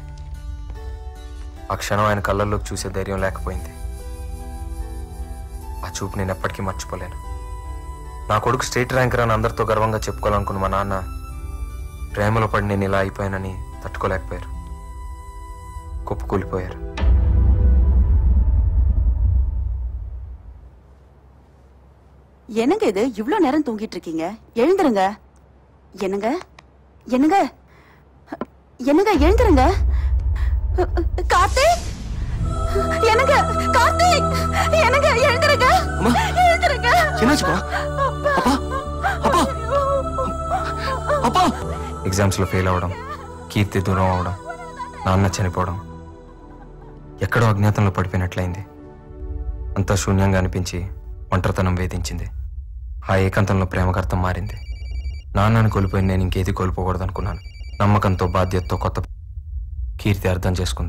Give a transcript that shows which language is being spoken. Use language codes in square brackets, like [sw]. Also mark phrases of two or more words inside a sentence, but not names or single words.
[te] ఆ క్షణం ఆయన కళ్ళల్లోకి చూసే ధైర్యం లేకపోయింది. ఆ చూపు నేను ఎప్పటికీ మర్చిపోలేను. నా కొడుకు [en] state ranker [te] అని అందరితో గర్వంగా చెప్పుకోవాలనుకున్న మా నాన్న ప్రేమలో పడి నేను ఇలా అయిపోయానని తట్టుకోలేకపోయారు. కుప్పకూలిపోయారు. [ta] என்னங்க இது இவ்ளோ நேரம் தூங்கிட்டு இருக்கீங்க? எழுந்துருங்க. என்னங்க என்னங்க என்னங்க எழுந்துருங்க. கார்த்திக் என்னங்க கார்த்திக் என்னங்க எழுந்துருங்க. எழுந்துருங்க. என்னாச்சுப்பா? அப்பா அப்பா அப்பா. [te] ఎగ్జామ్స్లో ఫెయిల్ అవ్వడం, కీర్తి దూరం అవడం, నాన్న చనిపోవడం, ఎక్కడో అజ్ఞాతంలో పడిపోయినట్లయింది. అంతా శూన్యంగా అనిపించి ఒంటరితనం వేధించింది. ఆ ఏకాంతంలో ప్రేమకర్థం మారింది. నాన్నను కోల్పోయి నేను ఇంకేది కోల్పోకూడదు అనుకున్నాను. నమ్మకంతో, బాధ్యతతో కొత్త కీర్తి అర్థం చేసుకుంది.